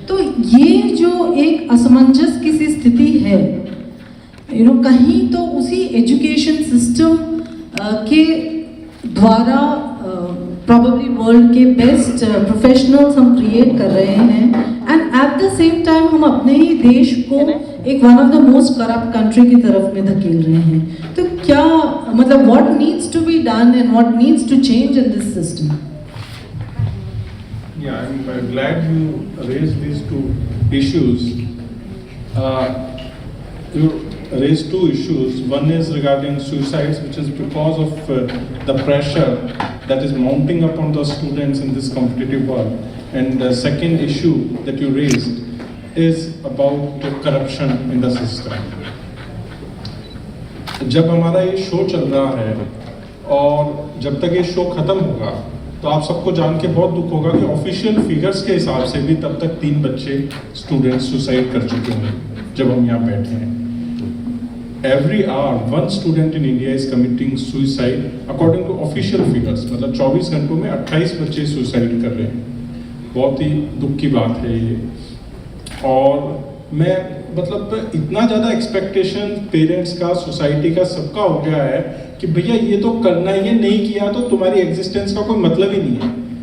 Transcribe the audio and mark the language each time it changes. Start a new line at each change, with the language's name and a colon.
Hindi: तो ये जो एक असमंजस की सी स्थिति है, कहीं तो उसी एजुकेशन सिस्टम के द्वारा प्रॉबेबली वर्ल्ड के बेस्ट प्रोफेशनल्स हम क्रिएट कर रहे हैं,
English: and at the same time
Hindi: हम अपने ही देश को एक
English: one of the most corrupt country
Hindi: की तरफ में धकेल रहे हैं। तो क्या मतलब
English: What needs to be done and what needs to change in this system? Yeah, I'm glad you raised these two issues. You raised two issues. One is regarding suicides, which is because of the pressure that is mounting upon the students in this competitive world. And the second issue that you raised is about corruption in the system.
Hindi: जब हमारा ये show चल रहा है और जब तक ये शो खत्म होगा तो आप सबको जान के बहुत दुख होगा कि ऑफिशियल फिगर्स के हिसाब से भी तब तक 3 बच्चे स्टूडेंट्स सुसाइड कर चुके होंगे जब हम यहाँ बैठे हैं।
English: Every hour, one student in India is committing suicide according to official figures.
Hindi: मतलब 24 घंटों में 28 बच्चे सुसाइड कर रहे हैं। बहुत ही दुख की बात है ये। और मैं मतलब इतना ज़्यादा एक्सपेक्टेशन पेरेंट्स का, सोसाइटी का, सबका हो गया है कि भैया ये तो करना ही है, नहीं किया तो तुम्हारी एग्जिस्टेंस का कोई मतलब ही नहीं है।